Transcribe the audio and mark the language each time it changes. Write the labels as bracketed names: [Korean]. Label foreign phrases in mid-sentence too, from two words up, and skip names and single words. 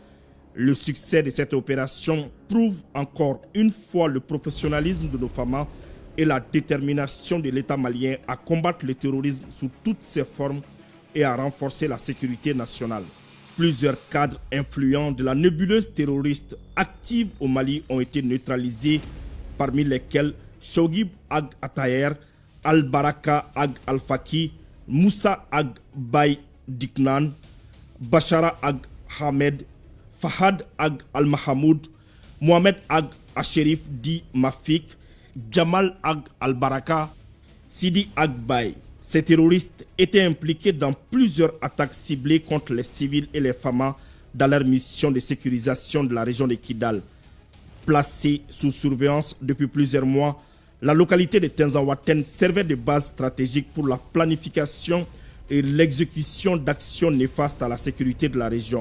[French] Le succès de cette opération prouve encore une fois le professionnalisme de nos FAMA et la détermination de l'État malien à combattre le terrorisme sous toutes ses formes et à renforcer la sécurité nationale. Plusieurs cadres influents de la nébuleuse terroriste active au Mali ont été neutralisés, parmi lesquels Shogib Ag Atayer, Al-Baraka Ag Al-Faki, Moussa Ag Bay Diknan, Bashara Ag Hamed, Fahad Ag Al-Mahamoud, Mohamed Ag Asherif Di Mafik, Jamal Ag Al-Baraka, Sidi Ag Bay. Ces terroristes étaient impliqués dans plusieurs attaques ciblées contre les civils et les FAMA dans leur mission de sécurisation de la région de Kidal. Placée sous surveillance depuis plusieurs mois, la localité de Tinzaouaten servait de base stratégique pour la planification et l'exécution d'actions néfastes à la sécurité de la région.